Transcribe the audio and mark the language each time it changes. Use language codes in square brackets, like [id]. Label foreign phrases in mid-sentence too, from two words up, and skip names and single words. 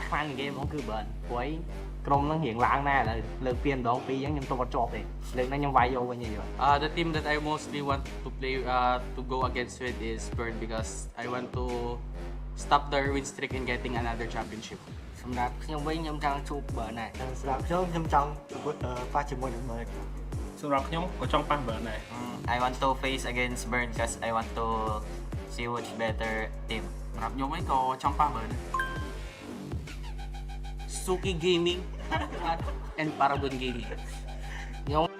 [km] ខ្លាំងនៃហ្គេមហ្នឹងគឺ Burn ព្រោះក្រុមហ្នឹងរៀងឡើងណាស់ឥឡូវលើកពីម្ដងពីរអញ្ចឹងខ្ញុំទប់អត់ជាប់ទេលើកហ្នឹងខ្ញុំវាយយកវិញ [en] យល់ The team that I mostly want to play to go against with is Burn because I want to stop their win streak in getting another championship [km] សម្រាប់ខ្ញុំវិញខ្ញុំចង់ជួប Burn ដែរ [en] សម្រាប់ខ្ញុំចង់ប៉ះជាមួយនឹង Burn សម្រាប់ខ្ញុំក៏ចង់ប៉ះ Burn ដែរ I want to face against Burn because I want to see which better team [km] សម្រាប់ខ្ញុំវិញក៏ចង់ប៉ះ [en] Burn Suki Gaming and Paragon Gaming ខ្ញុំ